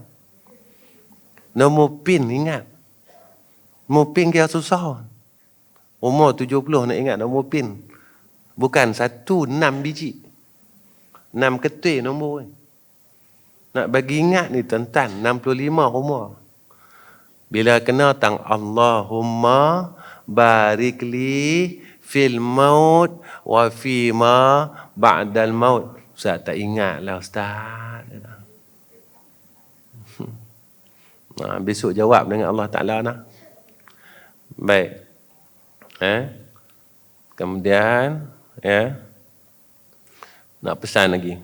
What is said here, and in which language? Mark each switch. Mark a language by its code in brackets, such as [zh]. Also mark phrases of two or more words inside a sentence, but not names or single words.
[ms] Nombor PIN ingat. Nombor PIN kira susah. Umur 70 nak ingat nombor PIN. Bukan 6 biji. 6 ketui nombor ni. Nak bagi ingat ni tuan-tuan, 65 umur. Bila kena tang [ar] Allahumma barikli fil maut wa fima ba'dal maut. [ms] Ustaz tak ingat lah Ustaz. Besok jawab dengan Allah Ta'ala nak. Baik. Kemudian nak pesan lagi.